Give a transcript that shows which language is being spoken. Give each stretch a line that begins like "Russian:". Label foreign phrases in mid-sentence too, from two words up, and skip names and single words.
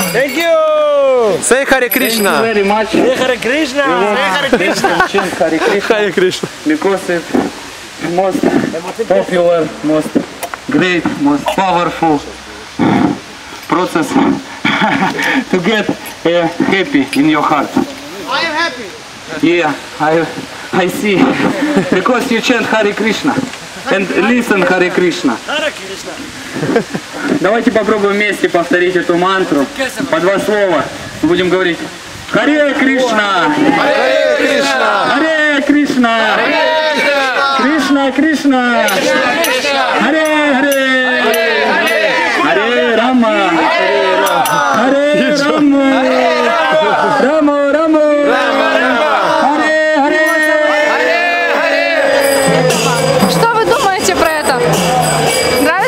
English: Thank you! Say Hare Krishna! Thank you very much. Say Hare Krishna! Say Hare Krishna! Chant Hare Krishna. Hare Krishna. Because it's most popular, most great, most powerful process to get happy in your heart. I am happy. Yeah, I see. Because you chant Hare Krishna and listen Hare Krishna. Hare Krishna.
Russian: Давайте попробуем вместе повторить эту мантру по два слова. Будем говорить Харе Кришна, Харе Кришна, Харе Кришна, Кришна Кришна, Харе Харе, Харе Рама, Харе Рама, Рама Рама, Харе Харе. Что вы думаете про это?